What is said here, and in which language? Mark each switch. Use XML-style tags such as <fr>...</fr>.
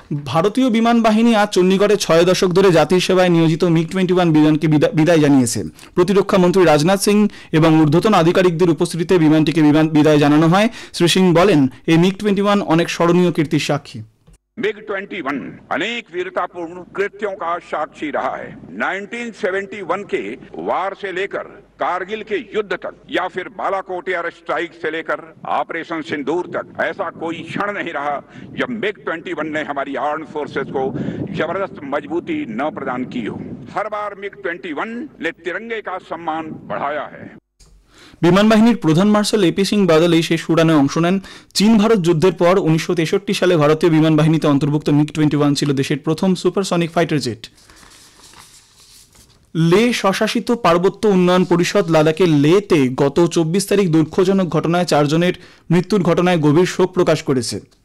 <bn>ভারতীয় বিমান বাহিনী আজ চণ্ডীগড়ে 6 দশক ধরে জাতির সেবায় নিয়োজিত মিগ-21 বিমানকে বিদায় জানিয়েছে। প্রতিরক্ষা মন্ত্রী রাজনাথ সিং এবং ঊর্ধ্বতন আধিকারিকদের উপস্থিতিতে বিমানটিকে বিদায় জানানো হয়। শ্রী সিং বলেন, এই মিগ-21 অনেক স্মরণীয় কীর্তির সাক্ষী।</bn> <hi>MiG-21 अनेक वीरतापूर्ण कृत्यों का साक्षी रहा है। 1971 के वार से लेकर कारगिल के युद्ध तक या फिर बालाकोट एयर स्ट्राइक से लेकर ऑपरेशन सिंदूर तक ऐसा कोई क्षण नहीं रहा जब MiG-21 ने हमारी आर्म फोर्सेस को जबरदस्त मजबूती न प्रदान की हो। हर बार MiG-21 ने तिरंगे का सम्मान बढ़ाया है।</hi> <bn>বিমান বাহিনীর প্রধান মার্শাল এপি সিং বাদল এই শেষ উড়ানে অংশ নেন। চীন ভারত যুদ্ধের পর 1963 সালে ভারতীয় বিমান বাহিনীতে অন্তর্ভুক্ত মিগ-21 ছিল দেশের প্রথম সুপারসনিক ফাইটার জেট। লে স্বশাসিত পার্বত্য উন্নয়ন পরিষদ লাদাখের লেতে গত 24 তারিখ দুঃখজনক ঘটনায় 4 জনের মৃত্যুর ঘটনায় গভীর শোক প্রকাশ করেছে।</bn>